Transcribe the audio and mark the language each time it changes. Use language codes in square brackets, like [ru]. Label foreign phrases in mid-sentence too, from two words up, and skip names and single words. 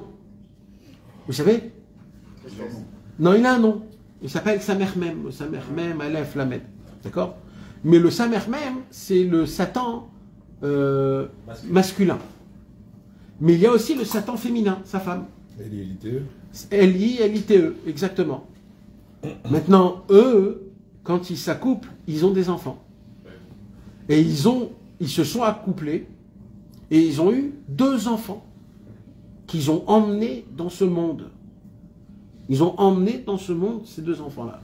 [fr] Vous savez? Non, il a un nom. Il s'appelle Samer Mem. Le Samer Mem, [he] Aleph, Lamed. [fr] D'accord? Mais le Samer Mem, c'est le Satan masculin. Mais il y a aussi le Satan féminin, sa femme. L-I-L-I-T-E. L-I-L-I-T-E, exactement. Maintenant, eux, quand ils s'accouplent, ils ont des enfants. Et ils se sont accouplés et ils ont eu 2 enfants qu'ils ont emmenés dans ce monde. Ils ont emmené dans ce monde ces 2 enfants-là.